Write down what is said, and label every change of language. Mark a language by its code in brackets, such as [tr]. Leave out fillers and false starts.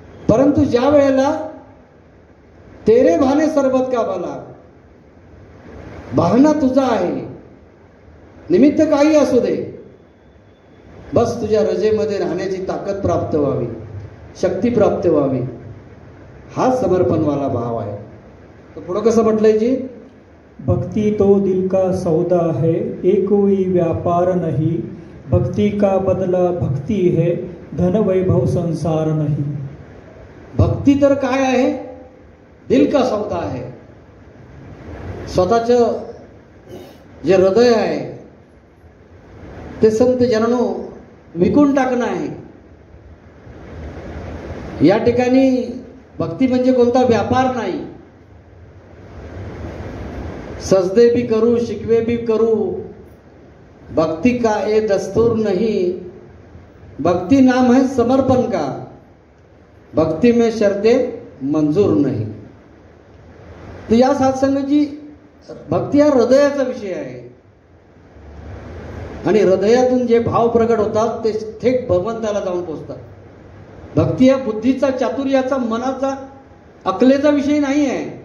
[mr] परंतु ज्या वेळेला [pa] तेरे भाने सरबत का भला, [mr] भावना तुझा आहे, निमित्त काही असू दे, बस तुझ्या रजेमध्ये राहण्याची ताकद प्राप्त व्हावी, शक्ती प्राप्त व्हावी, हा समर्पणवाला भाव आहे. तर पुढं कसं म्हटलंय जी, [hi] भक्ति तो दिल का सौदा है, एक कोई व्यापार नहीं, भक्ति का बदला भक्ति है, धन वैभव संसार नहीं. [mr] भक्ती तर काय आहे, [hi] दिल का सौदा [mr] आहे. स्वतःचं जे हृदय आहे ते संत जनांनो विकून टाकणं आहे. या ठिकाणी भक्ती म्हणजे कोणता व्यापार नाही. [hi] सजदे भी करू, शिकवे भी करू, भक्ति का ये दस्तूर नहीं, भक्ति नाम है समर्पण का, भक्ति में शर्तें मंजूर नहीं. [mr] तर या सत्संगाची भक्ती हा हृदयाचा विषय आहे आणि हृदयातून जे भाव प्रकट होतात ते थेट भगवंताला जाऊन पोहोचतात. भक्ती हा बुद्धीचा, चातुर्याचा, मनाचा, अकलेचा विषय नाही आहे.